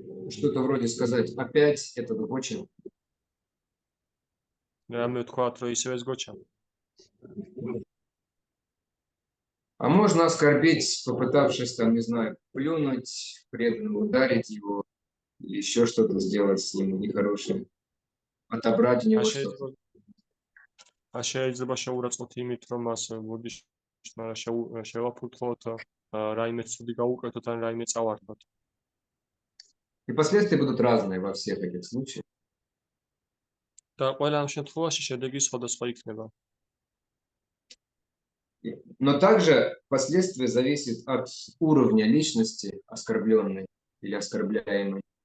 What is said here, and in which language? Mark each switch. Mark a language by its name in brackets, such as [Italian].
[Russian] Что-то вроде сказать, опять этот гоча. [Georgian] რამე თქვათ, რომ ისევ ეს გოჩა. [Russian] А можно оскорбить, попытавшись там, не знаю, плюнуть, преданно ударить его, или еще что-то сделать с ним нехорошее, отобрать у него что-то. [Georgian] შეიძლება შევურაცხოთ იმით, რომ მას ბოდიში შევაფუთხოთ, რაიმე ცუდი გავუკეთოთ ან რაიმე წავართოთ. [Russian] И последствия будут разные во всех этих случаях. [Georgian] და ყველა ამ შემთხვევაში შედეგი სხვადასხვა იქნება. [Russian] Но также последствия зависят от уровня личности оскорбленной или оскорбляемой.